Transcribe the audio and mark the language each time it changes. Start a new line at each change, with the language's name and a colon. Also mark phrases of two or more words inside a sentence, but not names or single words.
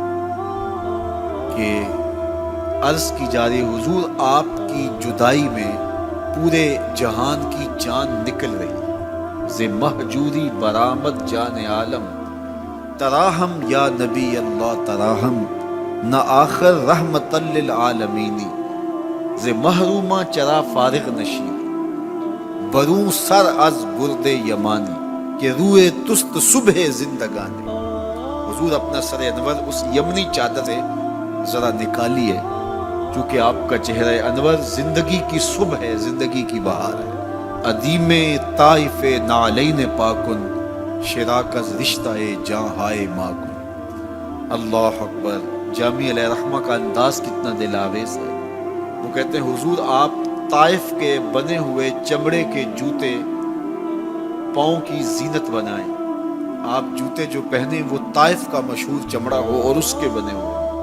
Hindi: कि अर्ज़ की जा रही हुजूर आपकी जुदाई में पूरे जहान की जान निकल रही।
Persian: ز مهجوری برآمد جان عالم، ترحم یا نبی الله ترحم، نه آخر رحمة للعالمینی. ز محرومان چرا فارغ نشینی، برون سر از برد یمانی، که روی توست صبح زندگانی.
Hindi: हुजूर अपना सर अनवर उस यमनी चादर से जरा निकालिए, क्योंकि आपका चेहरा अनवर जिंदगी की सुबह है, जिंदगी की बहार है।
Persian: ادیم طائفی نعلین پا کن، شراک از رشته جان‌های ما کن.
Arabic: الله أكبر.
Hindi: जामी
Arabic: عليه رحمة
Hindi: का अंदाज कितना दिलावेज है। वो कहते हैं हुजूर आप ताइफ के बने हुए चमड़े के जूते पाँव की जीनत बनाएं। आप जूते जो पहने वो ताइफ का मशहूर चमड़ा हो और उसके बने हुए।